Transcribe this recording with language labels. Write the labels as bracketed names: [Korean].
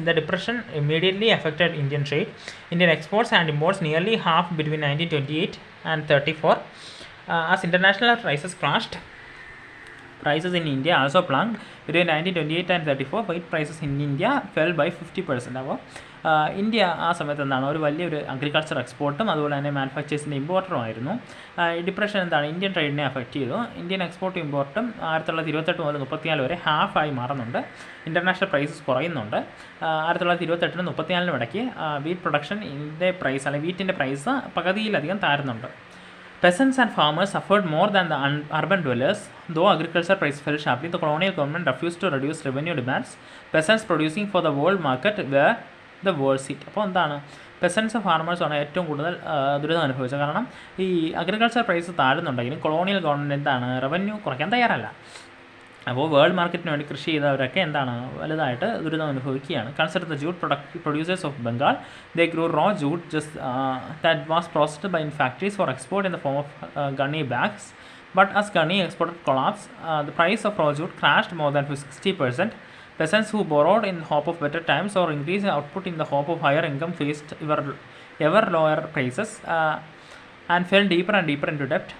[English] The depression immediately affected Indian trade. Indian exports and imports nearly half between 1928 and 34. As international prices crashed, prices in India also plunged. Between 1928 and 34, wheat prices in India fell by 50%. [Malayalam] അപ്പോൾ India ആ സമയത്ത് ഒരു വലിയൊരു agriculture എക്സ്പോർട്ടും അതുപോലെ തന്നെ മാനുഫാക്ചേഴ്സിൻ്റെ ഇമ്പോർട്ടറും ആയിരുന്നു. Depression Indian ട്രേഡിനെ affect ചെയ്തു. Indian എക്സ്പോർട്ടും ഇമ്പോർട്ടും 1928 മുതൽ 34 വരെ ഹാഫായി മാറുന്നുണ്ട്. International prices കുറയുന്നുണ്ട്. 1928 34 ഇടയ്ക്ക് വീറ്റ് പ്രൊഡക്ഷൻ്റെ പ്രൈസ് അല്ലെങ്കിൽ വീറ്റിൻ്റെ പ്രൈസ് പകുതിയിലധികം താഴുന്നുണ്ട്. [English] Peasants and farmers suffered more than the urban dwellers. Though agriculture prices fell sharply, the colonial government refused to reduce revenue demands. Peasants producing for the world market were the worst hit. [Malayalam] അപ്പോൾ പെസൻസ് ഫാർമേഴ്സാണ് ഏറ്റവും കൂടുതൽ ദുരിതം അനുഭവിച്ചത്. കാരണം ഈ agriculture price താഴുന്നുണ്ടെങ്കിലും colonial government revenue കുറയ്ക്കാൻ തയ്യാറല്ല. അപ്പോൾ വേൾഡ് മാർക്കറ്റിന് വേണ്ടി കൃഷി ചെയ്തവരൊക്കെ വലുതായിട്ട് ദുരിതം അനുഭവിക്കുകയാണ്. [English] Consider the jute producers of Bengal. They grew raw jute just that was processed by in factories for export in the form of gunny bags. But as gunny exported collapsed, the price of raw jute crashed more than 60%. Peasants who borrowed in hope of better times or increased output in the hope of higher income faced ever lower prices and fell deeper and deeper into debt.